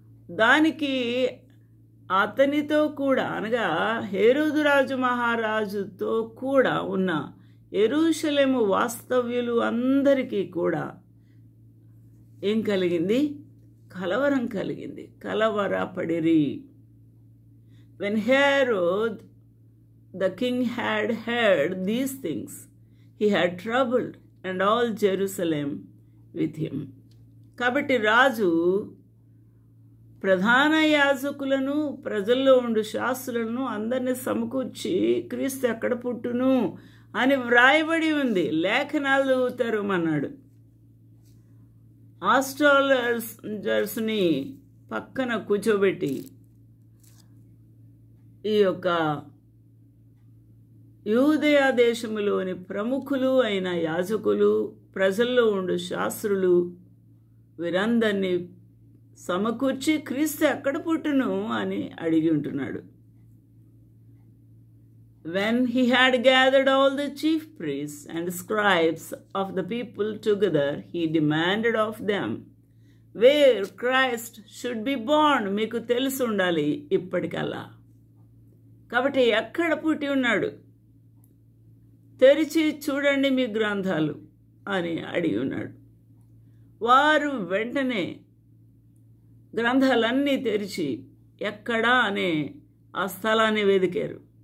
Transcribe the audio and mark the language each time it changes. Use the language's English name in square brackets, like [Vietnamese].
[Telugu] దానికి అతనితో కూడా అనగా హేరోదు రాజు మహారాజుతో కూడా ఉన్న యెరూషలేము వాస్తవ్యులు అందరికీ కూడా ఏం కలిగింది? కలవరం కలిగింది. కలవరపడిరి. [English] When Herod the king had heard these things, he had troubled and all Jerusalem with him. [Telugu] కాబట్టి రాజు ప్రధాన యాజకులను, ప్రజల్లో ఉండు శాస్త్రులను అందరినీ సమకూర్చి క్రీస్తు ఎక్కడ పుట్టును అని వ్రాయబడి ఉంది, లేఖనాలు చదువుతారు అన్నాడు. ఆస్ట్రాలజర్స్ని పక్కన కూర్చోబెట్టి ఈ యొక్క యూదయ దేశములోని ప్రముఖులు అయిన యాజకులు, ప్రజల్లో ఉండు శాస్త్రులు వీరందరినీ సమకూర్చి క్రీస్తు ఎక్కడ పుట్టును అని అడిగి ఉంటున్నాడు. [English] When he had gathered all the chief priests and scribes of the people together, he demanded of them where Christ should be born. [Telugu] మీకు తెలిసి ఉండాలి ఇప్పటికల్లా. కాబట్టి ఎక్కడ పుట్టి ఉన్నాడు తెరిచి చూడండి మీ గ్రంథాలు అని అడిగి ఉన్నాడు. వారు వెంటనే గ్రంథాలన్నీ తెరిచి ఎక్కడా అనే ఆ స్థలాన్ని వెదికారు.